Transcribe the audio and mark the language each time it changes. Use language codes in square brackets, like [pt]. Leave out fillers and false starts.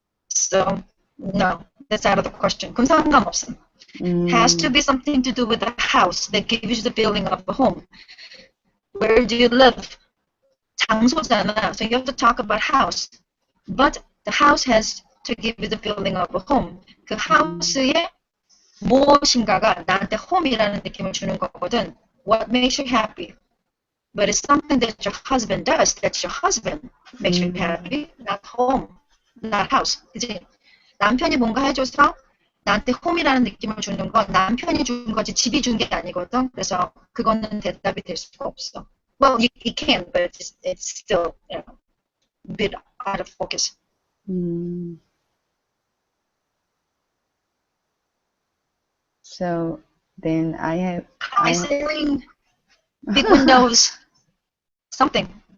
[en] So, no, that's out of the question. [ko] 그건 상관없어. [en] Has to be something to do with the house that gives you the feeling of a home. Where do you live? [ko] 장소잖아. [en] So you have to talk about house. But the house has to give you the feeling of a home. [ko] 그 house에 무엇인가가 나한테 home이라는 느낌을 주는 거거든. [en] What makes you happy? But it's something that your husband does. That's your husband makes you happy, not home, not house. [ko] 그치? 남편이 뭔가 해줘서 나한테 home이라는 느낌을 주는 건 남편이 준 거지 집이 준 게 아니거든. 그래서 그거는 대답이 될 수가 없어. [en] Well, you can, but it's still, a bit out of focus. So then High ceiling, big windows, something.